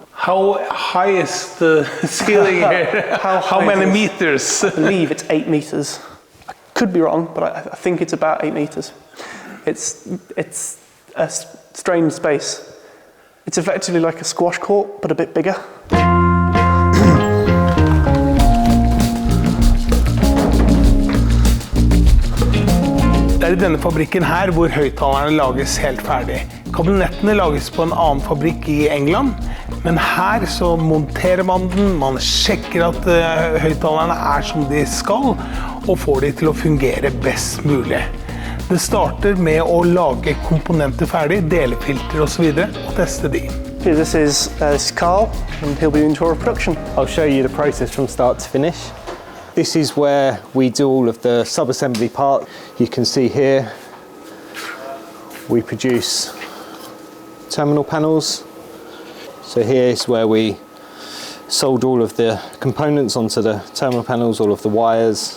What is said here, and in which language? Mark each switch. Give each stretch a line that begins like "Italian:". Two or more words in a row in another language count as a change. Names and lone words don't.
English: How high is the ceiling here? How many meters? I believe it's 8 meters. I could be wrong, but I think it's about 8 meters. It's a strange space. It's effectively like a squash court, but a bit bigger.
Norwegian: Det er i denne fabrikken her hvor høyttalerne lages helt ferdig. Kabinettene lages på en annen fabrikk i England, men her så monterer man den, man sjekker at høyttalerne er som de skal, og får de til å fungere best mulig. Det starter med å lage komponenter ferdig, delefilter og så videre, og teste de.
English: This is Carl, and he'll be doing tour of production. I'll show you the process from start to finish. This is where we do all of the sub-assembly part. You can see here we produce terminal panels. So here is where we solder all of the components onto the terminal panels, all of the wires.